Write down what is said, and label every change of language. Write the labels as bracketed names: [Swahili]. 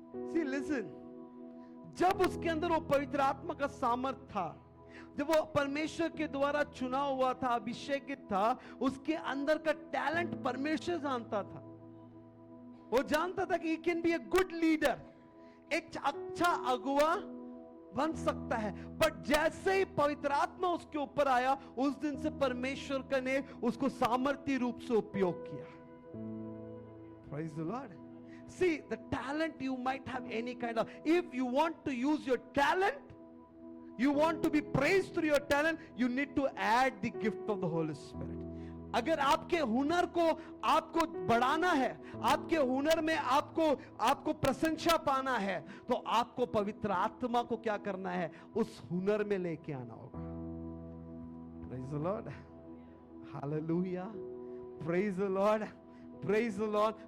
[English] See, listen, [Hindi] जब उसके अंदर वो पवित्र आत्मा का सामर्थ था, जब वो परमेश्वर के द्वारा चुना हुआ था, अभिषेकित था, उसके अंदर का टैलेंट परमेश्वर जानता था. वो जानता था कि [English] he can be a good leader, [Hindi] एक अच्छा अगुवा बन सकता है. बट जैसे ही पवित्र आत्मा उसके ऊपर आया, उस दिन से परमेश्वर ने उसको सामर्थ्य रूप से उपयोग किया. [English] Praise the Lord. See, the talent you might have any kind of. If you want to use your talent, you want to be praised through your talent, you need to add the gift of the Holy Spirit. [Hindi] अगर आपके हुनर को आपको बढ़ाना है, आपके हुनर में आपको प्रशंसा पाना है, तो आपको पवित्र आत्मा को क्या करना है, उस हुनर में लेके आना होगा. [English] Praise the Lord. Hallelujah. Praise the Lord. Praise the Lord.